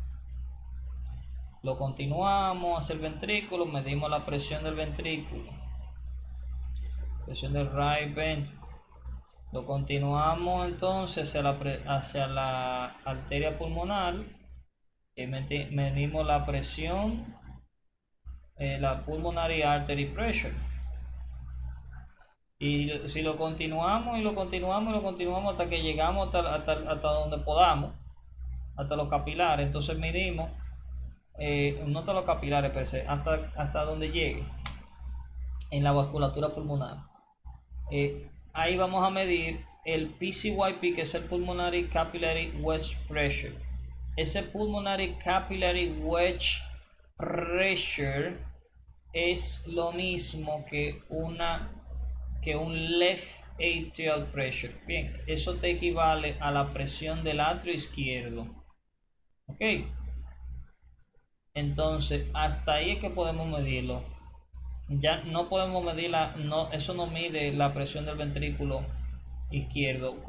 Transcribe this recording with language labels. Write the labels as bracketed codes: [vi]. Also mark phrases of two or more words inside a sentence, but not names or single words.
[es] Lo continuamos hacia el ventrículo, medimos la presión del ventrículo, presión del [en] right ventricle. [es] Lo continuamos entonces hacia la arteria pulmonar y medimos la presión, la [en] pulmonary artery pressure. [es] Y si lo continuamos hasta que llegamos hasta donde podamos, hasta los capilares, entonces medimos, no hasta los capilares [la] per se, [es] hasta donde llegue en la vasculatura pulmonar. Ahí vamos a medir el PCYP, que es el [en] Pulmonary Capillary Wedge Pressure. [es] Ese [en] Pulmonary Capillary Wedge Pressure [es] es lo mismo que un [en] left atrial pressure. [es] Bien, eso te equivale a la presión del atrio izquierdo. Ok, entonces hasta ahí es que podemos medirlo. Ya no podemos medir eso no mide la presión del ventrículo izquierdo.